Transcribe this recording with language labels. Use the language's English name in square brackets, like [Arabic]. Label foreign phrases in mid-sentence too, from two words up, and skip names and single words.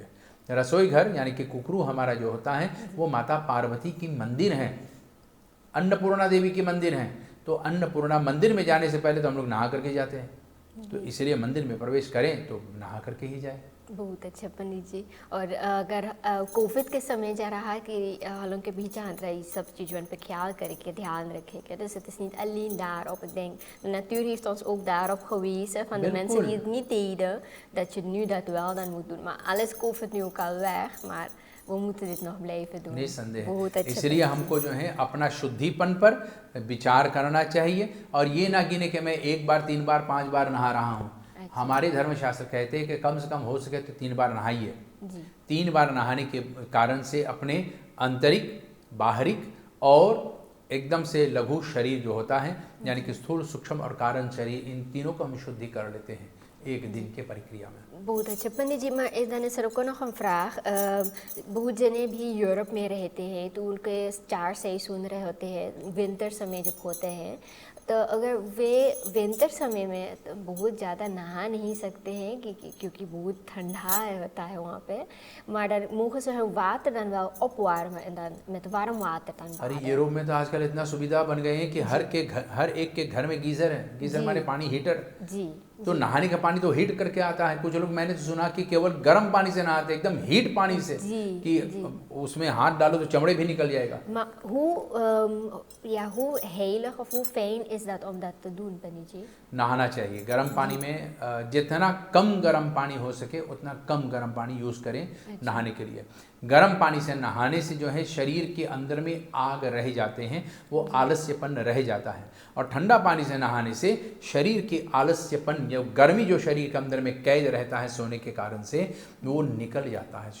[Hindi] रसोई घर यानी कि कुकरू हमारा जो होता है वो माता पार्वती की मंदिर है, अन्नपूर्णा देवी की मंदिर है। तो अन्नपूर्णा मंदिर में जाने से पहले तो हम लोग नहा करके जाते हैं, तो इसलिए मंदिर में प्रवेश करें तो नहा करके ही जाए। बहुत अच्छा पंडित जी। और अगर कोविड के समय जा रहा है कि [Dutch] halang die [Hindi] सब चीज़ों पे ख्याल करके ध्यान रखें, [Dutch] dus het is niet alleen daarop. Ik denk de natuur heeft ons ook daarop gewezen van de mensen die het niet deden, dat je nu dat wel dan moet doen. Maar alles COVID nu ook al weg, maar वो moeten dit nog blijven doen। [Hindi] निसंदेह। इसलिए हमको जो है अपना शुद्धिपन पर विचार करना चाहिए और ये ना गिने कि मैं 1 बार 3 बार 5 बार नहा रहा हूँ। हमारे धर्मशास्त्र कहते हैं कि कम से कम हो सके तो 3 बार नहाइए। 3 बार नहाने के कारण से अपने आंतरिक, बाहरिक और एकदम से लघु शरीर जो होता है, यानी कि स्थूल, सूक्ष्म और कारण शरीर, इन तीनों को हम शुद्धि कर लेते हैं एक दिन के प्रक्रिया में। बहुत अच्छा पंडित जी। [Dutch] maar dan is er ook nog een vraag। [Hindi] बहुत जने भी यूरोप में रहते हैं तो उनके 4 सेशन होते हैं, विंटर समय जब होते हैं तो अगर वे विंटर समय में तो बहुत ज़्यादा नहा नहीं सकते हैं क्योंकि बहुत ठंडा होता है वहाँ पे, [Dutch] maar dan mogen ze hun water dan wel opwarmen en dan met warm water dan [Hindi] अरे [Dutch] baden. [Hindi] यूरोप में तो आजकल इतना सुविधा बन गए हैं कि हर एक के घर में गीजर है। गीजर जी। माने पानी हीटर। जी तो नहाने का पानी तो हीट करके आता है। कुछ लोग मैंने तो सुना कि केवल गर्म पानी से नहाते, एकदम हीट पानी से, जी, कि जी। उसमें हाथ डालो तो चमड़े भी निकल जाएगा। [Dutch] Maar hoe heilig of hoe fijn is dat om dat te doen, Paniji? [Hindi] नहाना चाहिए गर्म पानी में। जितना कम गर्म पानी हो सके उतना कम गर्म पानी यूज़ करें नहाने के लिए। गर्म पानी से नहाने से जो है शरीर के अंदर में आग रह जाते हैं, वो आलस्यपन रह जाता है। और ठंडा पानी से नहाने से शरीर के आलस्यपन, जो गर्मी जो शरीर के अंदर में कैद रहता है सोने के कारण से, वो निकल जाता है।